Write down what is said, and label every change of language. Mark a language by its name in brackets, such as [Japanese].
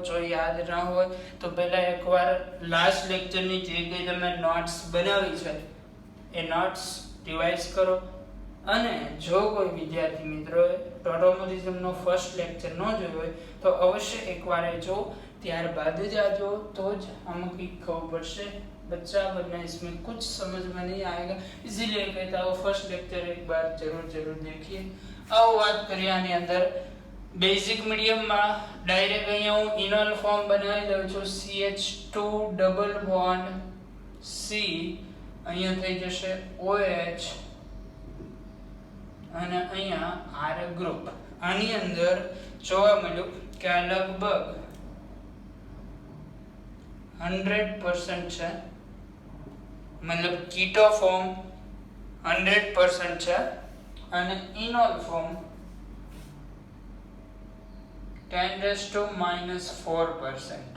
[Gujarati] જો યાદ ના હોય તો પહેલા એકવાર લાસ્ટ લેક્ચરની જે કંઈ તમે નોટ્સ બનાવી છે એ નોટ્સ રિવાઇઝ કરો અને જો કોઈ વિદ્યાર્થી મિત્રોએ ટોટોમેરિઝમનો ફર્સ્ટ લેક્ચર ન જોયો હોય તો અવશ્ય એકવાર એ જો, ત્યારબાદ જ આ જો, તો જ આમાં કંઈક ખબર પડશે. [Hindi] बच्चा वरना इसमें कुछ समझ में नहीं आएगा, इसीलिए कहता हूँ फर्स्ट लेक्चर एक बार जरूर देखिए. अब बात करिए आनी अंदर बेसिक मीडियम में डायरेक्ट [Gujarati] અહીંયા હું ઇનોલ ફોર્મ બનાવી દઉં છું. CH2 ડબલ બોન્ડ C અહીંયા થઈ જશે OH અને અહીંયા R ગ્રુપ. આની અંદર જોવા મળ્યું કે આ લગભગ 100% છે, [Hindi] मतलब कीटो फॉर्म [Gujarati] 100% છે અને ઇનોલ ફોર્મ 10⁻⁴%.